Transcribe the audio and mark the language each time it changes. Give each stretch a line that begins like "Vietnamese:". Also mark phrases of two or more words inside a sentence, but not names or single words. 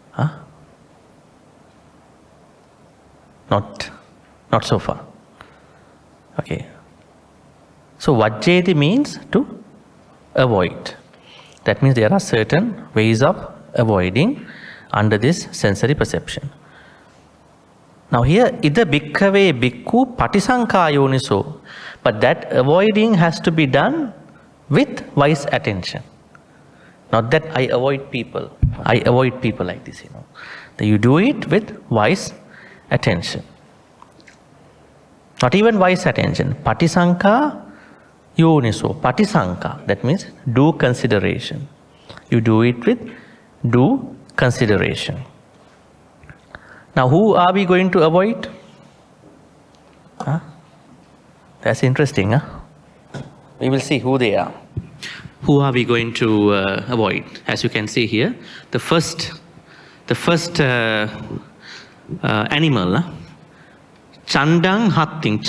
English: Not so far. Okay. So vajjeti means to avoid. That means there are certain ways of avoiding under this sensory perception. Now here,
Pali: ida bhikkhave bhikkhu patisankayoniso,
English: but that avoiding has to be done with wise attention. Not that I avoid people. I avoid people like this, That you do it with wise attention. Not even wise attention.
Pali: Patisanka yoniso. Patisanka.
English: That means due consideration. You do it with due consideration. Now who are we going to avoid? That's interesting. We will see who they are. Who are we going to avoid? As you can see here, the first animal,
Pali: Chandang Hatting.